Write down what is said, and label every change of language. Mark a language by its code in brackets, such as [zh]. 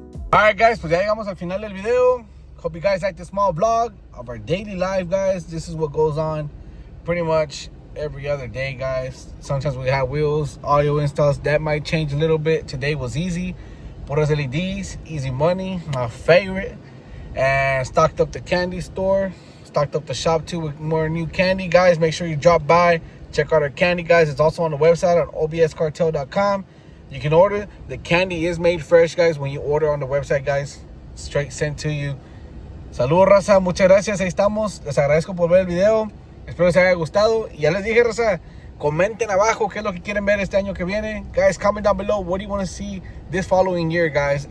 [en] Alright guys, [es] pues ya llegamos al final del video. [en] Hope you guys liked this small vlog of our daily life, guys. This is what goes on pretty much every other day, guys. Sometimes we have wheels, audio installs. That might change a little bit. Today was easy. Puros LEDs, easy money, my favorite. And stocked up the candy store. Stocked up the shop too with more new candy, guys. Make sure you drop by. Check out our candy, guys. It's also on the website on obscartel.com. You can order. The candy is made fresh, guys. When you order on the website, guys, straight sent to you. [es] Saludos, raza. Muchas gracias. Ahí estamos. Les agradezco por ver el video. Espero les haya gustado. Y ya les dije, raza, comenten abajo qué es lo que quieren ver este año que viene. [en] Guys, comment down below. What do you want to see this following year, guys?